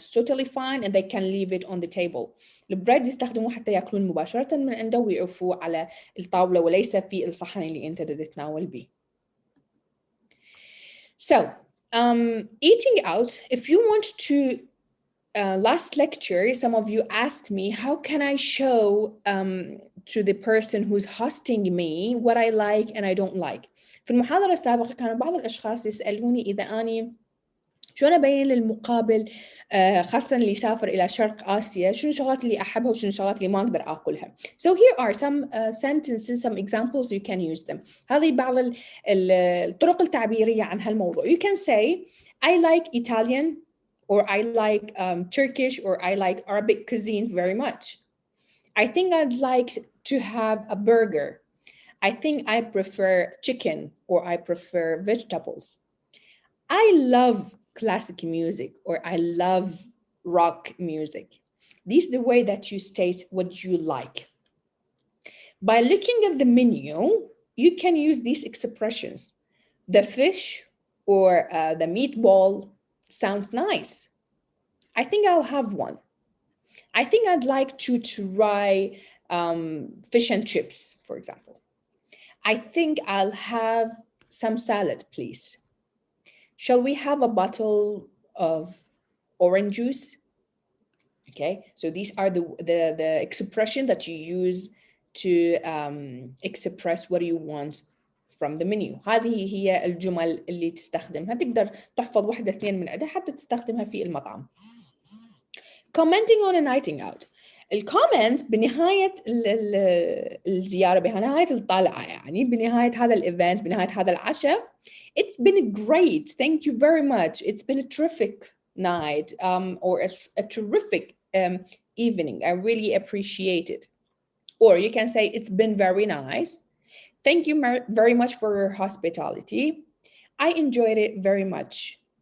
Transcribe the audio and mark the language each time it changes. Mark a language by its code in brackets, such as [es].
[en] It's totally fine and they can leave it on the table. [ar] البريد يستخدموه حتى يأكلون مباشرة من عنده ويعفوه على الطاولة وليس في الصحن اللي أنت تتناول به. [en] So, eating out, if you want to, last lecture, some of you asked me, how can I show to the person who's hosting me what I like and I don't like? [ar] في المحاضرة السابقة كانوا بعض الأشخاص يسألوني إذا أني شلون أبين للمقابل خاصة اللي يسافر إلى شرق آسيا شنو الشغلات اللي أحبها وشنو الشغلات اللي ما أقدر أكلها. [en] So here are some sentences, some examples you can use them. [ar] هذه بعض الطرق التعبيرية عن هالموضوع. [en] You can say I like Italian or I like Turkish or I like Arabic cuisine very much. I think I'd like to have a burger. I think I prefer chicken or I prefer vegetables. I love classic music or I love rock music. This is the way that you state what you like. By looking at the menu, you can use these expressions. The fish or the meatball sounds nice. I think I'll have one. I think I'd like to try fish and chips, for example. I think I'll have some salad, please. Shall we have a bottle of orange juice? Okay, so these are the expression that you use to express what you want from the menu. [ar] هذه هي الجمل اللي تستخدمها. تقدر تحفظ واحدة اثنين من عدة حتى تستخدمها في المطعم. [en] Commenting on a night out. [ar] الكومنت بنهاية الزيارة، بنهاية الطلعة، يعني بنهاية هذا الإيفنت، بنهاية هذا العشاء. [en] It's been great. Thank you very much. It's been a terrific night or a terrific evening. I really appreciate it. Or you can say it's been very nice. Thank you very much for your hospitality. I enjoyed it very much.